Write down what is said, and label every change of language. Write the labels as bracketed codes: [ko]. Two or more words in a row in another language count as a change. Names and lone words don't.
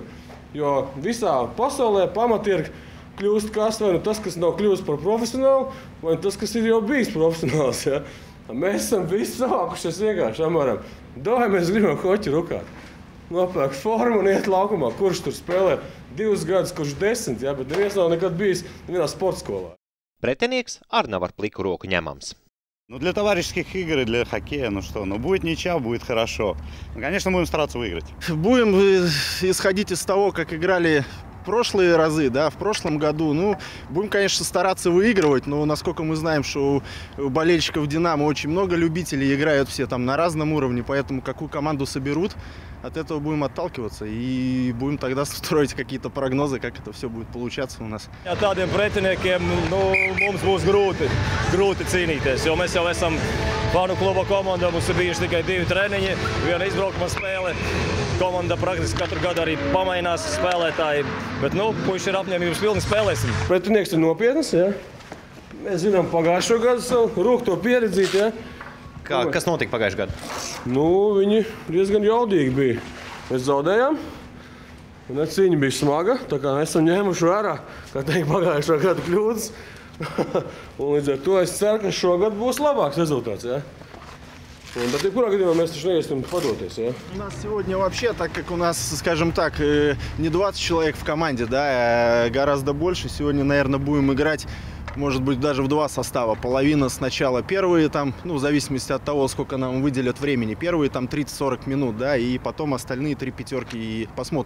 [lv] Jo visā pasaulē pa amatieri kļūst kas vai nu tas, kas nav kļūst par profesionālu, vai tas, kas ir jau bijis profesionāls. Ja? Mēs esam visi savākušies vienkārši amaram. Davai mēs gribam hoķi rukāt. Nopērk formu un iet laukumā. Kurš tur spēlē 2 gadus, kurš 10, ja? Bet neviens nav nekad bijis nevienā sportskolā. Pretinieks arī nav ar pliku roku ņemams. [ru] Для товарищеских игр и для хоккея, будет ничья, будет хорошо. Конечно, будем стараться выиграть. Будем исходить из того, как играли прошлые разы, да, в прошлом году. Будем, конечно, стараться выигрывать, но насколько мы знаем, что у болельщиков «Динамо» очень много любителей, играют все там на разном уровне, поэтому какую команду соберут, от этого будем отталкиваться и будем тогда строить какие-то прогнозы, как это все будет получаться у нас. [lv] Tādiem pretiniekiem mums būs grūti cīnīties, jo mēs jau esam fanu kluba komanda, mums ir bijuši tikai 2 treniņi, 1 izbraukuma spēle. Komanda praktiski katru gadu arī pamainās spēlētāji, bet puiši ir apņēmības pilni, spēlēsim. Pretinieks ir nopietnas, ja? Mēs zinām pagājušo gadu savu rūkto pieredzīt, ja? Kas notika pagājušajā gadā? Viņi diezgan jaudīgi bija. Mēs zaudējām, un cīņa bija smaga, tā kā esam ņēmuši vērā, kā teikt, pagājušo gadu kļūdas. Un līdz ar to es ceru, ka šogad būs labāks результат, ja? Bet jebkurā gadījumā mēs taču neiesim padoties, ja? [ru] У нас сегодня вообще, так как у нас, скажем так, не 20 человек в команде, да, а гораздо больше, сегодня, наверное, будем играть, может быть, даже в 2 состава. Половина сначала первые, там, в зависимости от того, сколько нам выделят времени, первые там 30-40 минут, да, и потом остальные 3 пятерки и посмотрим.